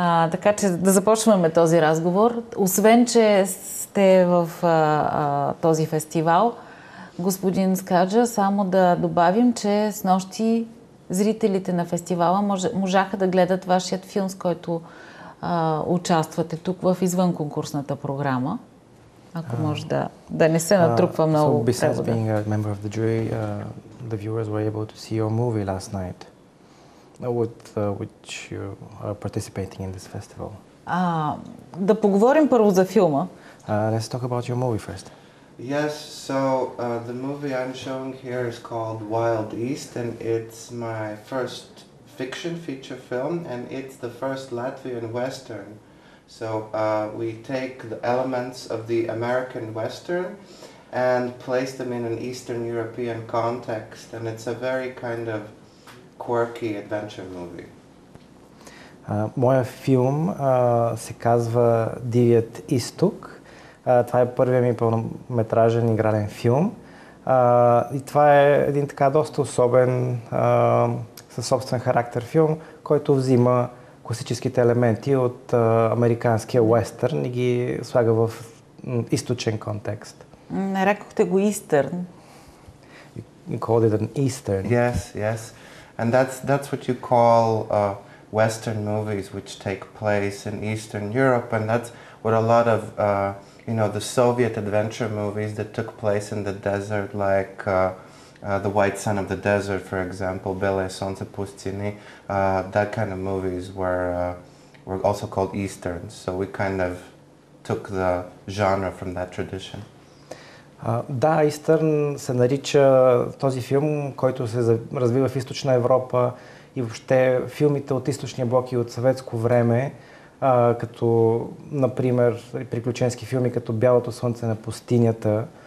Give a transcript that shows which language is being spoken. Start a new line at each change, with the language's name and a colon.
Bulgarian: Така че да започваме този разговор. Освен, че сте в този фестивал, господин Скаджа, само да добавим, че снощи зрителите на фестивала можаха да гледат вашият филм, с който участвате тук в извънконкурсната програма. Ако може да не се натрупва много превода.
English: So besides being a member of the jury, the viewers were able to see your movie last night, with which you are participating in this festival.
Bulgarian: Да поговорим първо за филма.
English: Let's talk about your movie first. Yes, so the movie I'm showing here is called Wild East, and it's my first fiction feature film, and it's the first Latvian Western. So we take the elements of the American Western and place them in an Eastern European context, and it's a very kind of quirky adventure movie.
Bulgarian: Моя филм се казва Дивият изток. Това е първият ми пълнометражен игрален филм. И това е един така доста особен, със собствен характер филм, който взима класическите елементи от американския уестърн и ги слага в източен контекст. Нарекохте го Истърн.
English: You called it an Eastern. Yes, yes. And that's what you call Western movies, which take place in Eastern Europe, and that's what a lot of the Soviet adventure movies that took place in the desert, like The White Sun of the Desert, for example, Bele Sonce Pustini, that kind of movies were also called Easterns. So we kind of took the genre from that tradition.
Bulgarian: Да, Истърн се нарича този филм, който се развива в Източна Европа и въобще филмите от Източния блок и от съветско време, като, например, приключенски филми като Бялото слънце на пустинята.